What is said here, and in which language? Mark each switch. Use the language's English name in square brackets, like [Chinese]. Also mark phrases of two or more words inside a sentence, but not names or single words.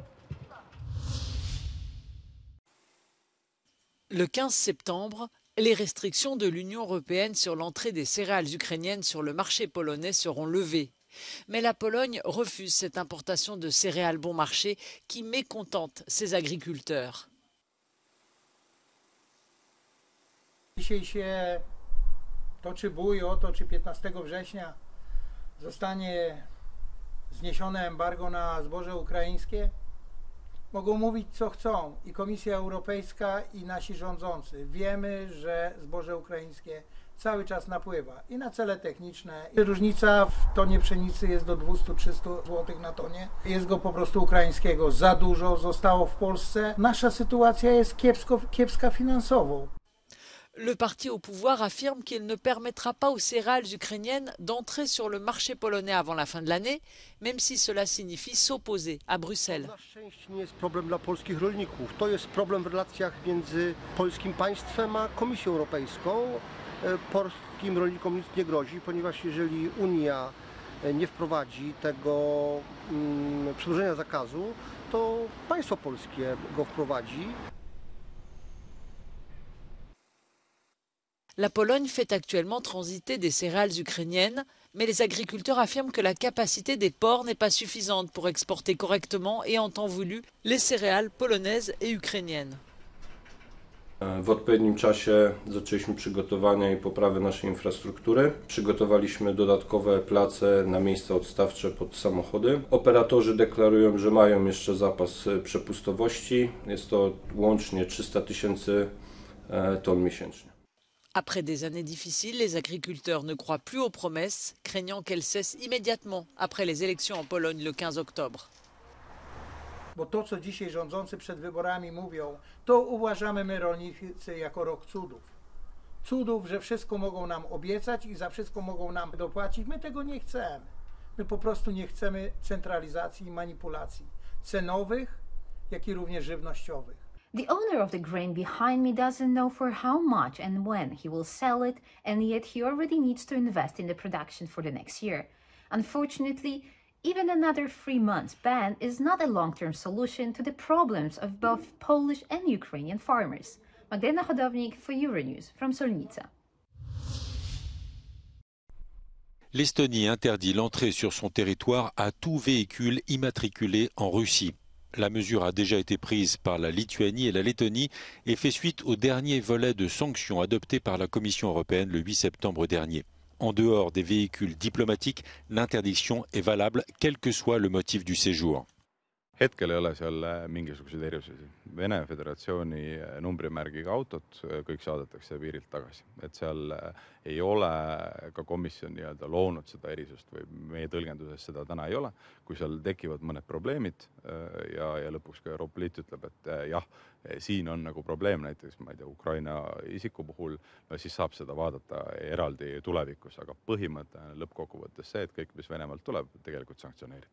[French] Le 15 septembre, les restrictions de l'Union européenne sur l'entrée des céréales ukrainiennes sur le marché polonais seront levées. Mais la Pologne refuse cette importation de céréales bon marché qui mécontente ses agriculteurs. [Polish] Dzisiaj się toczy bój o to, czy 15 września zostanie zniesione embargo na zboże ukraińskie. Mogą mówić co chcą i Komisja Europejska i nasi rządzący. Wiemy, że zboże ukraińskie cały czas napływa i na cele techniczne. Różnica w tonie pszenicy jest do 200-300 zł na tonie. Jest go po prostu ukraińskiego za dużo, zostało w Polsce. Nasza sytuacja jest kiepska finansowo. [French] Le parti au pouvoir affirme qu'il ne permettra pas aux céréales ukrainiennes d'entrer sur le marché polonais avant la fin de l'année, même si cela signifie s'opposer à Bruxelles. [Polish] Na szczęście nie jest problem dla polskich rolników. To jest problem w relacjach między polskim państwem a Komisją Europejską. Polskim rolnikom nic nie grozi, ponieważ jeżeli Unia nie wprowadzi tego przedłużenia zakazu, to państwo polskie go wprowadzi. [French] La Pologne fait actuellement transiter des céréales ukrainiennes, mais les agriculteurs affirment que la capacité des ports n'est pas suffisante pour exporter correctement et en temps voulu les céréales polonaises et ukrainiennes. [Polish] W odpowiednim czasie zaczęliśmy przygotowania i poprawę naszej infrastruktury. Przygotowaliśmy dodatkowe place na miejsca odstawcze pod samochody. Operatorzy deklarują, że mają jeszcze zapas przepustowości. Jest to łącznie 300 000 ton miesięcznie. [French] Après des années difficiles, les agriculteurs ne croient plus aux promesses, craignant qu'elles cessent immédiatement après les élections en Pologne le 15 octobre. [Polish] Bo to, co dzisiaj rządzący przed wyborami mówią, to uważamy my rolnicy jako rok cudów. Cudów, że wszystko mogą nam obiecać i za wszystko mogą nam dopłacić. My tego nie chcemy. My po prostu nie chcemy centralizacji i manipulacji cenowych, jak i również żywnościowych. [English] The owner of the grain behind me doesn't know for how much and when he will sell it, and yet he already needs to invest in the production for the next year. Unfortunately, even another 3 months ban is not a long-term solution to the problems of both Polish and Ukrainian farmers. Magdalena Hodownik for Euronews from Solnica. [French] L'Estonie interdit l'entrée sur son territoire à tout véhicule immatriculé en Russie. La mesure a déjà été prise par la Lituanie et la Lettonie et fait suite au dernier volet de sanctions adopté par la Commission européenne le 8 septembre dernier. En dehors des véhicules diplomatiques, l'interdiction est valable quel que soit le motif du séjour. [Estonian] Hetkel ei ole seal mingisuguseid erisusi. Vene Föderatsiooni numbrimärgiga autot kõik saadetakse piirilt tagasi. Et seal ei ole ka komisjon loonud seda erisust või meie tõlgenduses seda täna ei ole. Kui seal tekivad mõned probleemid ja lõpuks ka Euroopa Liit ütleb, et jah, siin on nagu probleem näiteks, ma ei tea, Ukraina isiku puhul, no siis saab seda vaadata eraldi tulevikus, aga põhimõte lõppkokkuvõttes see, et kõik, mis Venemaalt tuleb, tegelikult sanktsioneeritud.